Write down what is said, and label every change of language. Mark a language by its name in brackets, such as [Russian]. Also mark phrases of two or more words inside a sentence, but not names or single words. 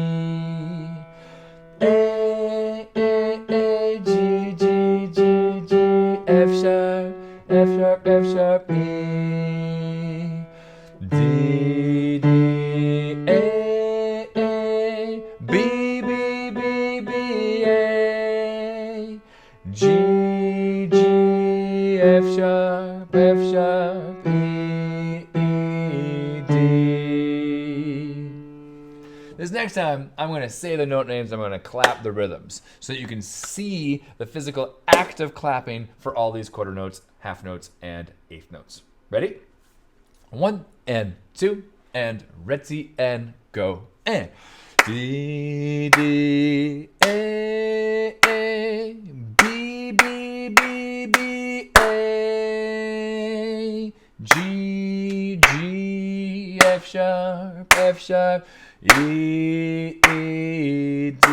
[English] A, A, A, G, G, G, G, F sharp, F sharp, F sharp, E, D, D, A, A, B, B, B, B, A, G, G, F sharp, F sharp, E, E, D. This next time, I'm going to say the note names, I'm going to clap the rhythms, so that you can see the physical act of clapping for all these quarter notes, half notes, and 8th notes. Ready? 1 and 2 and ready and go. And D, D, A, A, B, B, B, B, A, G, G, F sharp, F sharp, E, E,